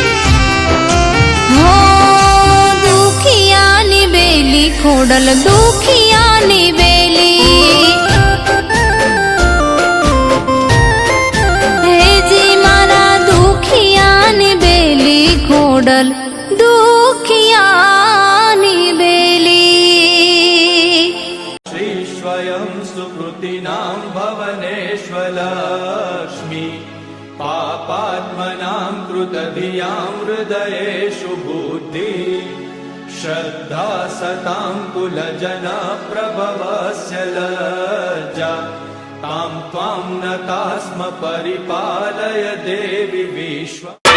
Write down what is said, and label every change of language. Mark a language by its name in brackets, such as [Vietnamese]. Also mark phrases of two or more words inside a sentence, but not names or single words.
[Gujarati] હો દુખિયાની બેલી ખોડલ દુખિયાની બેલી હેજી મારા દુખિયાની બેલી ખોડલ દુખિયાની બેલી [Sanskrit] श्री स्वयं सुकृतिनाम भवनेश्वर लक्ष्मी पापात्मनां कृतधियां हृदयेषु बुद्धि श्रद्धा सतां कुलजना प्रभवस्य लज्जा तां त्वां नता स्म परिपालय देवि विश्व।